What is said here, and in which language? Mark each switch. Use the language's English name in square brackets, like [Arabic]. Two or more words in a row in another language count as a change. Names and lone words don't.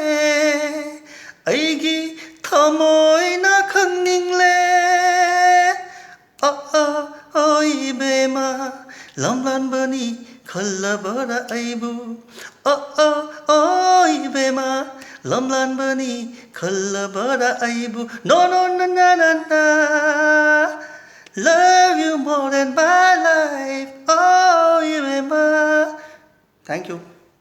[Manipuri] aigi thamoina khangningle oi bema lamlan bani khallabara aibu oi bema lamlan bani khallabara aibu [English] no love you more than my life [Manipuri] oi bema. [English] Thank you.